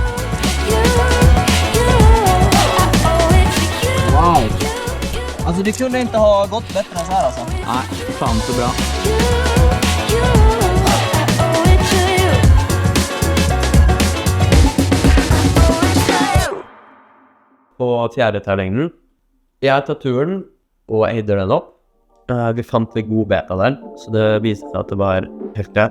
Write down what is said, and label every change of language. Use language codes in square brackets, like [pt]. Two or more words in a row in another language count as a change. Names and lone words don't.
[sv] Wow. Alltså det kunde inte ha gått bättre än så här alltså. Nej, fan så bra. På 4. [no] terrengen. Jeg tar turen og eider den opp. Vi fant litt god beta der, så det viste seg at det var helt greit.